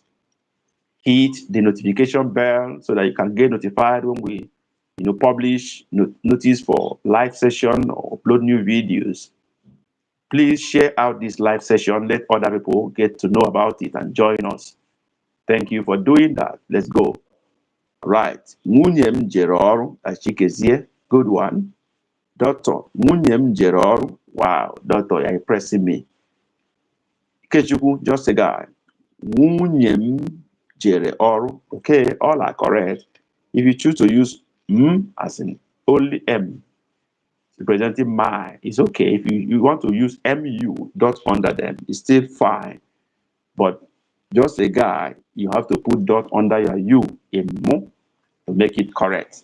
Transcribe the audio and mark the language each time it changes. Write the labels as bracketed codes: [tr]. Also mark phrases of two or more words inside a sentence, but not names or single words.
[en] Hit the notification bell so that you can get notified when we publish notice for live session or upload new videos. Please share out this live session. Let other people get to know about it and join us. Thank you for doing that. Let's go. Right. [ig] Nwunye m jere ọrụ. Achikezie. [en] Good one. Doctor. [ig] Nwunye m jere ọrụ. [en] Wow. Doctor, you're impressing me. Ikechukwu, just a guy. [ig] Nwunye m jere ọrụ. [en] Okay, all are correct. If you choose to use m as in only m, representing my, it's okay. If you want to use mu dot under them, it's still fine. But just a guy, you have to put dot under your u in mo to make it correct.